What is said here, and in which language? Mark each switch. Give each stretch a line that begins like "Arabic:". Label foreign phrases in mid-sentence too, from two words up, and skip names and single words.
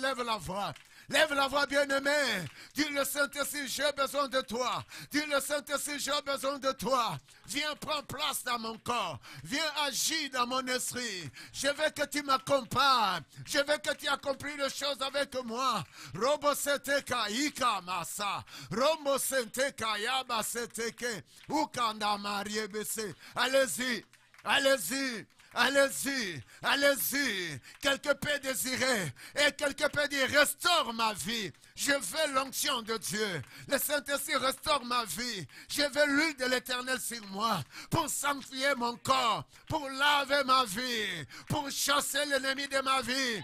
French: Lève la voix. Lève la voix, bien-aimé. Dis, le Saint-Esprit, j'ai besoin de toi. Dis, le Saint-Esprit, j'ai besoin de toi. Viens prendre place dans mon corps. Viens agir dans mon esprit. Je veux que tu m'accompagnes. Je veux que tu accomplisses les choses avec moi. Robo seteka ika masa. Robo seteka yaba seteke. Ukanda mariebese. Allez-y. Allez-y. Allez-y, allez-y. Quelque peut désirer et quelque peut dire, restaure ma vie. Je veux l'onction de Dieu. Le Saint-Esprit restaure ma vie. Je veux l'huile de l'Éternel sur moi pour sanctifier mon corps, pour laver ma vie, pour chasser l'ennemi de ma vie.